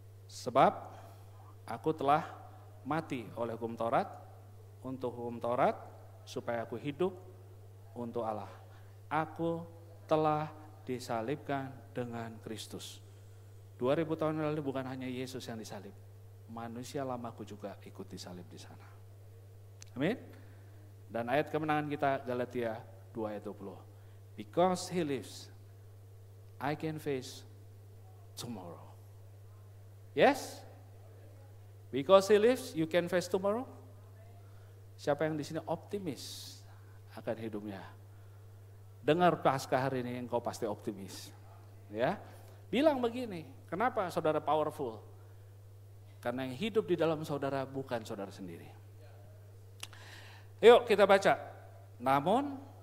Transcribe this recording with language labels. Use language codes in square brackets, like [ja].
[id] Sebab aku telah mati oleh hukum Taurat, untuk hukum Taurat supaya aku hidup untuk Allah. Aku telah disalibkan dengan Kristus. 2000 tahun lalu bukan hanya Yesus yang disalib, manusia lamaku juga ikut disalib di sana. Amin. Dan ayat kemenangan kita Galatia 2 ayat 20. [en] Because he lives, I can face tomorrow. Yes? Because he lives, you can face tomorrow. [id] Siapa yang di sini optimis akan hidupnya? Dengar Paskah hari ini engkau pasti optimis. Ya. Bilang begini, kenapa saudara powerful? Karena yang hidup di dalam saudara bukan saudara sendiri. Yuk kita baca. Namun